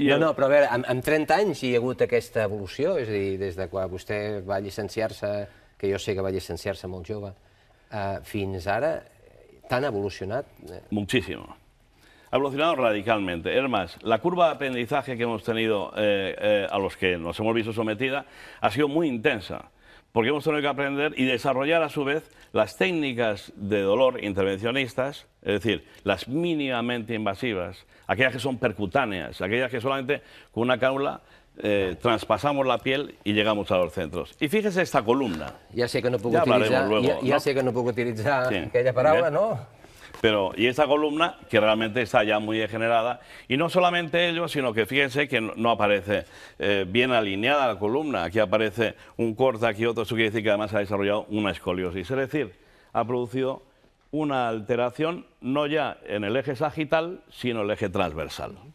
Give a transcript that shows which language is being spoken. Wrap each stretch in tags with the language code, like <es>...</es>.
<ca>No, però a veure, amb 30 anys hi ha hagut aquesta evolució, és a dir, des de quan vostè va llicenciar-se, que jo sé que va llicenciar-se molt jove, fins ara, tan evolucionat?</ca> <es>Muchísimo. Ha evolucionado radicalmente. Es más, la curva de aprendizaje que hemos tenido a los que nos hemos visto sometida ha sido muy intensa, porque hemos tenido que aprender y desarrollar a su vez las técnicas de dolor intervencionistas, es decir, las mínimamente invasivas, aquellas que son percutáneas, aquellas que solamente con una cánula traspasamos la piel y llegamos a los centros. Y fíjese esta columna.</es> <ca>Ja sé que no puc utilitzar, sé que no puc utilitzar aquella paraula, ¿no?</ca> <es>Pero, y esta columna, que realmente está ya muy degenerada, y no solamente ello, sino que fíjense que no aparece bien alineada la columna, aquí aparece un corte, aquí otro, eso quiere decir que además ha desarrollado una escoliosis, es decir, ha producido una alteración no ya en el eje sagital, sino en el eje transversal.</es>